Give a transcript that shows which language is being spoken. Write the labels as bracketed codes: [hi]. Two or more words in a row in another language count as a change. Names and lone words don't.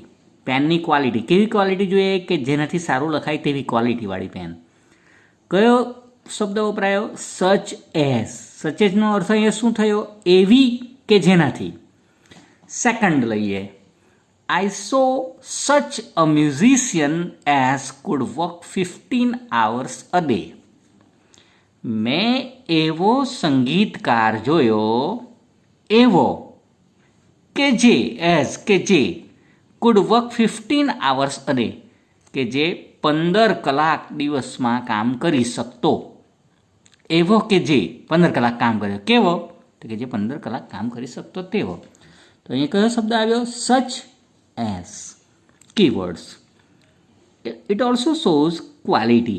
[gu] પેનની ક્વોલિટી, કેવી ક્વોલિટી જોઈએ? કે જેનાથી સારું લખાય તેવી ક્વોલિટીવાળી પેન. કયો શબ્દ વપરાયો? [en] such as. such asનો [gu] અર્થ અહીંયા શું થયો? એવી કે જેનાથી. [en] સેકન્ડ લઈએ, I saw such a musician as could work 15 hours a day. [gu] મેં એવો સંગીતકાર જોયો, એવો કે જે, એઝ કે જે, [en] could work 15 hours a day, [gu] કે જે 15 કલાક દિવસમાં કામ કરી શકતો. એવો કે જે 15 કલાક કામ કર્યો. કેવો? તો કે જે 15 કલાક કામ કરી શકતો તેવો. તો અહીંયા કયો શબ્દ આવ્યો? [en] Such as. Keywords. It also shows quality.